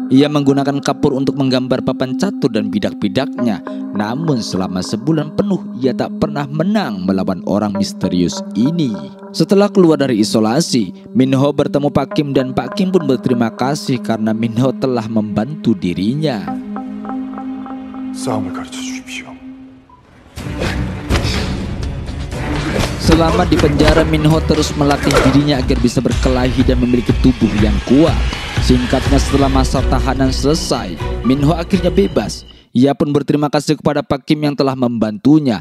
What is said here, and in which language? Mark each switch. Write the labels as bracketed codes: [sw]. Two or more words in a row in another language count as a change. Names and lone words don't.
[id] Ia menggunakan kapur untuk menggambar papan catur dan bidak-bidaknya. Namun selama sebulan penuh ia tak pernah menang melawan orang misterius ini. Setelah keluar dari isolasi, Minho bertemu Pak Kim dan Pak Kim pun berterima kasih karena Minho telah membantu dirinya. [ko] 싸움을 가르쳐 주십시오. [id] Selama di penjara, Minho terus melatih dirinya agar bisa berkelahi dan memiliki tubuh yang kuat. Singkatnya, setelah masa tahanan selesai, Minho akhirnya bebas. Ia pun berterima kasih kepada Pak Kim yang telah membantunya.